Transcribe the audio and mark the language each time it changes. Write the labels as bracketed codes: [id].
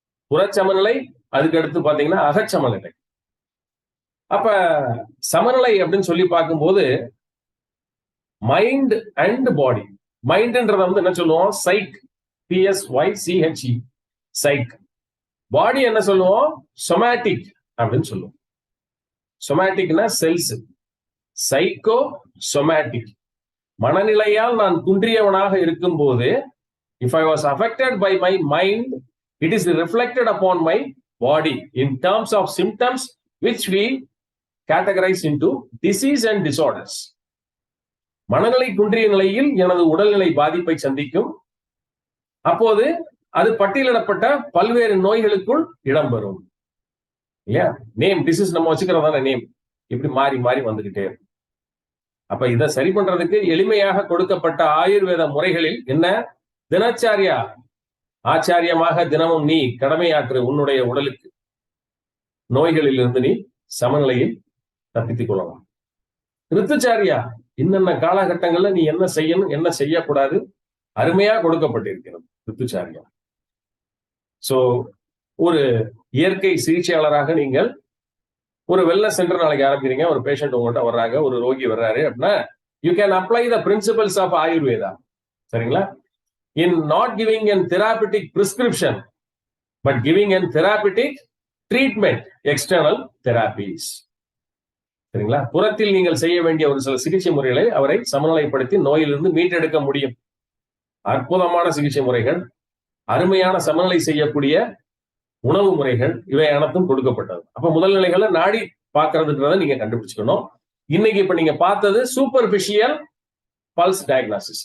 [ta] புறச்சமநிலை, அதுக்கு அடுத்து பாத்தீங்கன்னா அகச்சமநிலை. அப்ப சமநிலை அப்படின்னு சொல்லி பார்க்கும்போது மைண்ட் அண்ட் பாடி, மைண்ட்ன்றத வந்து என்ன சொல்லுவோம், சைக், PSYCHE, சைக். பாடி என்ன சொல்லுவோம், சொமேட்டிக் அப்படின்னு சொல்லுவோம். சொமேட்டிக்னா செல்ஸ், சைக்கோ சொமேட்டிக். மனநிலையால் நான் குன்றியவனாக இருக்கும் போது, [en] if I was affected by my mind, it is reflected upon my body in terms of symptoms which we categorize into disease and disorders. [ta] மனநிலை குன்றிய நிலையில் எனது உடல்நிலை பாதிப்பை சந்திக்கும், அப்போது அது பட்டியலிடப்பட்ட பல்வேறு நோய்களுக்குள் இடம்பெறும். இல்லையா? நேம், டிசீஸ் நம்ம வச்சுக்கிறதான நேம், இப்படி மாறி மாறி வந்துகிட்டே இருக்கும். அப்ப இதை சரி பண்றதுக்கு எளிமையாக கொடுக்கப்பட்ட ஆயுர்வேத முறைகளில் என்ன, தினச்சாரியா, ஆச்சாரியமாக தினமும் நீ கடமையாற்று உன்னுடைய உடலுக்கு, நோய்களில் இருந்து நீ சமநிலையில் தப்பித்துக் கொள்ளலாம். ரித்துச்சாரியா, இன்னென்ன காலகட்டங்கள்ல நீ என்ன செய்யணும் என்ன செய்யக்கூடாது அருமையா கொடுக்கப்பட்டிருக்கிறது ரித்துச்சாரியா. சோ ஒரு இயற்கை சிகிச்சையாளராக நீங்கள் ஒரு வெல்னஸ் சென்டர் நாளைக்கு ஆரம்பிக்கிறீங்க, ஒரு பேஷண்ட் உங்கள்கிட்ட வர்றாங்க, ஒரு ரோகி வர்றாரு அப்படின்னா [en] You can apply the principles of Ayurveda. [ta] சரிங்களா? [en] in not giving an therapeutic prescription but giving an therapeutic treatment, external therapies. [ta] சரிங்களா? புறத்தில் நீங்கள் செய்ய வேண்டிய ஒரு சில சிகிச்சை முறைகளை அவரை சமநிலைப்படுத்தி நோயிலிருந்து மீட்டெடுக்க முடியும். அற்புதமான சிகிச்சை முறைகள், அருமையான சமநிலை செய்யக்கூடிய உணவு முறைகள், இவை அனைத்தும் கொடுக்கப்பட்டது. அப்ப முதல் நிலைகளை நாடி பார்க்கறதுன்றதை நீங்க கண்டுபிடிச்சுக்கணும். இன்னைக்கு இப்ப நீங்க பார்த்தது [en] Superficial pulse diagnosis.